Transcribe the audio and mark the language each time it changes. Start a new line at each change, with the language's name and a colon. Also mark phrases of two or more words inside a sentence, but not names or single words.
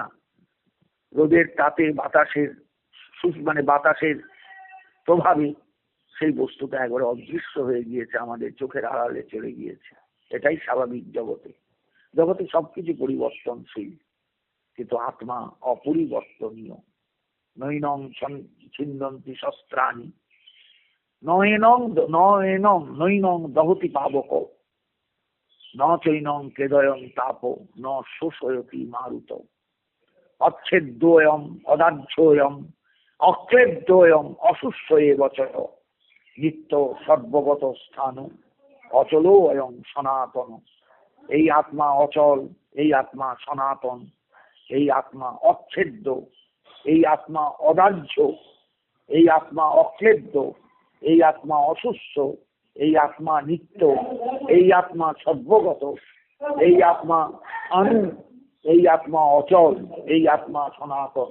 Bangla: রোদের তাপে, বাতাসের বাতাসের প্রভাবে সেই বস্তুটা একবারে অদৃশ্য হয়ে গিয়েছে, আমাদের চোখের আড়ালে চলে গিয়েছে। এটাই স্বাভাবিক জগতে। জগতে সবকিছু পরিবর্তনশীল, কিন্তু আত্মা অপরিবর্তনীয়।
Sanskrit: নৈনং ছিন্দন্তি শস্ত্রাণি নৈনং দহতি পাবক ন চৈনং ক্লেদয়ং তাপ ন শোষয়তি মারুত। অচ্ছেদ্যোয়ম অদাহ্যোয়ম অক্লেদ্যোয়ম অশুষ্য এবচ নিত্য সর্বগত স্থান অচলো অয়ং সনাতন।
Bangla: এই আত্মা অচল, এই আত্মা সনাতন, এই আত্মা অচ্ছেদ্য, এই আত্মা অদাহ্য, এই আত্মা অক্লেদ্য, এই আত্মা অশুষ্য, এই আত্মা নিত্য, এই আত্মা সর্বগত, এই আত্মা আনু, এই আত্মা অচল, এই আত্মা সনাতন।